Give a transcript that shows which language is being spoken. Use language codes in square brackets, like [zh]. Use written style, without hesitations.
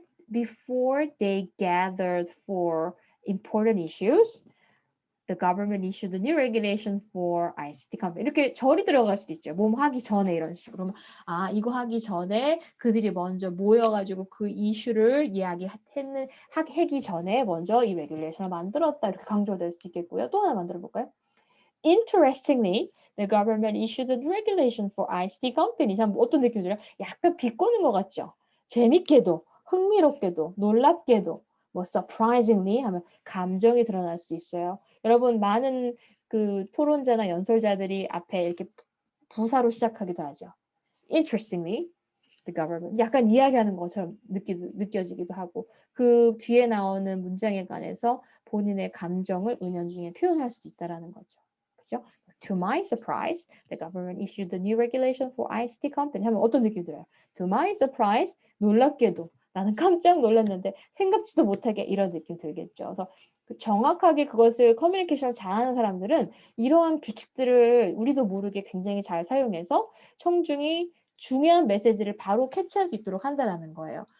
[en] Before they gathered for important issues, The government issued a new regulation for ICT company. [ko] 이렇게 절이 들어갈 수도 있죠. 뭐 하기 전에 이런 식으로. 그러면 이거 하기 전에 그들이 먼저 모여가지고 그 이슈를 하기 전에 먼저 이 레귤레이션을 만들었다. 이렇게 강조될 수 있겠고요. 또 하나 만들어 볼까요? [en] Interestingly, the government issued a regulation for ICT companies. [ko] 어떤 느낌이 들어요? 약간 비꼬는 것 같죠? 재밌게도, 흥미롭게도, 놀랍게도, 뭐 surprisingly 하면 감정이 드러날 수 있어요. 여러분 많은 그 토론자나 연설자들이 앞에 이렇게 부사로 시작하기도 하죠. [en] Interestingly, the government. [ko] 약간 이야기하는 것처럼 느껴지기도 하고 그 뒤에 나오는 문장에 관해서 본인의 감정을 은연중에 표현할 수도 있다라는 거죠. 그죠? [en] To my surprise, the government issued a new regulation for ICT company. [ko] 하면 어떤 느낌이 들어요? [en] To my surprise, [ko] 놀랍게도 나는 깜짝 놀랐는데 생각지도 못하게 이런 느낌 들겠죠. 그래서 정확하게 그것을 커뮤니케이션을 잘하는 사람들은 이러한 규칙들을 우리도 모르게 굉장히 잘 사용해서 청중이 중요한 메시지를 바로 캐치할 수 있도록 한다라는 거예요.